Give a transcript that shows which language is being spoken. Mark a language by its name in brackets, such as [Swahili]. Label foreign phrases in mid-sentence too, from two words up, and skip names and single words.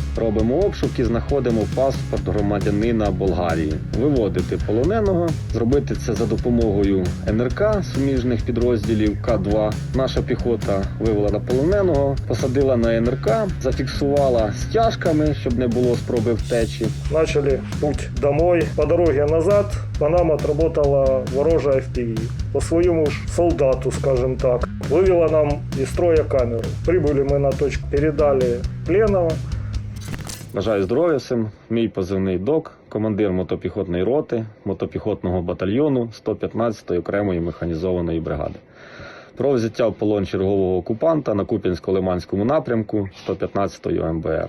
[Ukrainian] Робимо обшуки, знаходимо паспорт громадянина Болгарії. Виводити полоненого, зробити це за допомогою НРК, суміжних підрозділів К2. Наша піхота вивела полоненого, посадила на НРК, зафіксувала стяжками, щоб не було спроби втечі. [Russian] Начали путь домой. По дороге назад по нам отработала ворожая FPV. По своему ж солдату, скажем так. Вывела нам из строя камеру. Прибыли мы на точку, передали пленного. [Ukrainian] Бажаю здоров'я всім. Мій позивний ДОК, командир мотопіхотної роти, мотопіхотного батальйону 115-ї окремої механізованої бригади. Про взяття в полон чергового окупанта на Куп'янсько-Лиманському напрямку 115-ї ОМБР.